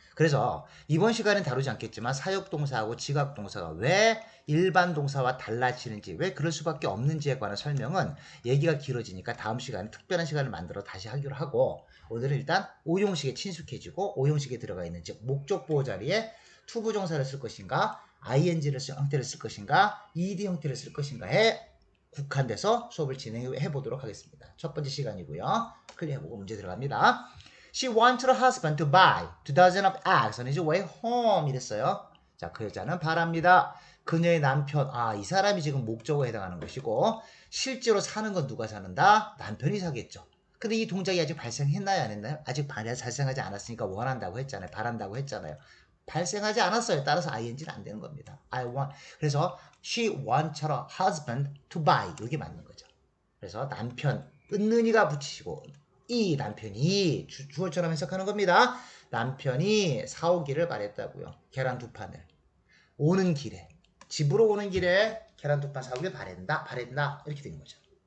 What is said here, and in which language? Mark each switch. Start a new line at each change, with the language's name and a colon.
Korean: 그래서 이번 시간은 다루지 않겠지만 사역동사하고 지각동사가 왜 일반 동사와 달라지는지, 왜 그럴 수밖에 없는지에 관한 설명은 얘기가 길어지니까 다음 시간에 특별한 시간을 만들어 다시 하기로 하고, 오늘은 일단 5형식에 친숙해지고 5형식에 들어가 있는 즉 목적 보호 자리에 투부정사를 쓸 것인가, ing를 형태를 쓸 것인가, ed 형태를 쓸 것인가에 국한돼서 수업을 진행해 보도록 하겠습니다. 첫 번째 시간이고요. 클리어해보고 문제 들어갑니다.
English: She wanted her husband to buy 2,000 of eggs on his way home
Korean: 이랬어요. 자, 그 여자는 바랍니다. 그녀의 남편, 이 사람이 지금 목적어에 해당하는 것이고, 실제로 사는 건 누가 사는다? 남편이 사겠죠. 근데 이 동작이 아직 발생했나요? 안 했나요? 아직 발생하지 않았으니까 원한다고 했잖아요. 바란다고 했잖아요. 발생하지 않았어요. 따라서 ing는 안 되는 겁니다.
English: 그래서 she wants her husband to buy.
Korean: 이게 맞는 거죠. 그래서 남편, 은는이가 붙이시고 이 남편이 주어처럼 해석하는 겁니다. 남편이 사오기를 바랬다고요. 계란 2판을. 오는 길에, 집으로 오는 길에 계란 2판 사오기를 바랬다. 이렇게 된 거죠.